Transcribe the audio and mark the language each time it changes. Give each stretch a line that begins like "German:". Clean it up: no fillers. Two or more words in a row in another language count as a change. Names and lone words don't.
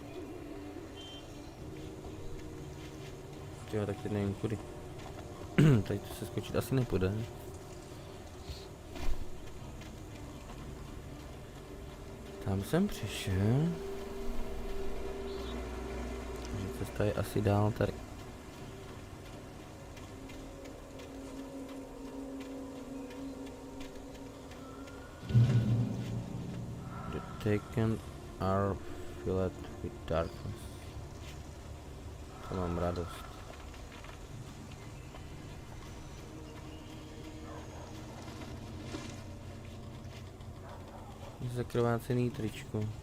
Czech: Jo, tak teď nevím kudy. Tady to se skočit asi nepůjde. Tam jsem přišel. Takže cesta je asi dál tady.
English: The taken are filled with darkness.
Czech: To mám radost. Zakrvácený tričko.